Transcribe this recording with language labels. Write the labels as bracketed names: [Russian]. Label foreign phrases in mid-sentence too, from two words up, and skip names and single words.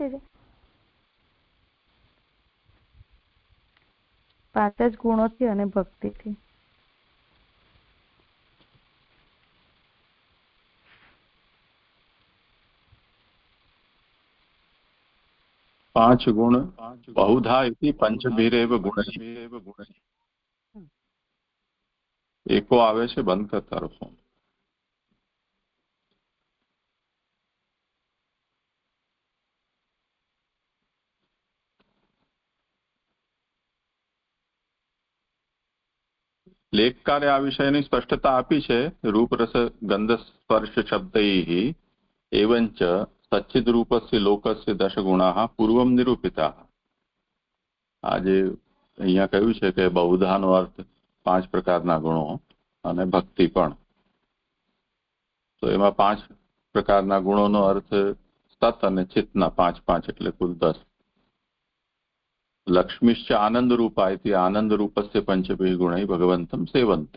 [Gujarati] જે 5 જ ગુણોથી અને ભક્તિથી. પાંચ ગુણ બહુધા [Sanskrit] इति पंचभिरेव गुणैः. [Gujarati] એકો આવે છે, બંધ કરતા રહો. લેખકારે આ વિષયની સ્પષ્ટતા આપી છે. [Sanskrit] રૂપરસ ગંધ સ્પર્શ શબ્दैः एवञ्च सच्चिद्रूपस्य लोकस्य दशगुणाः पूर्वं निरूपिताः. [Gujarati] આજે અહીંયા કહ્યું છે કે બહુધાનો અર્થ 5 પ્રકારના ગુણો અને ભક્તિ પણ. તો એમાં 5 પ્રકારના ગુણોનો અર્થ સત અને ચિત્તના 5 એટલે કુલ 10. [Sanskrit] લક્ષ્મીશ્ચ આનંદરૂપા इति આનંદરૂપस्य પંચભિः ગુણૈः ભગવન્तं સેવन्ते.